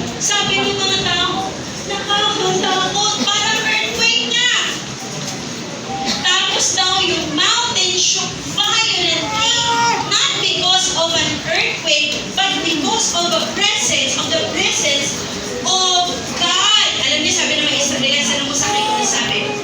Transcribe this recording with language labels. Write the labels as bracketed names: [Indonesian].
[Filipino] Sabi ng mga tao, nakakatakot, parang earthquake nga. Tapos daw yung [English] mountain shook violently, not because of an earthquake, but because of the presence of God. [Filipino] Alam niyo, sabi ng mga Israelites, ano mo sa akin yung sabi?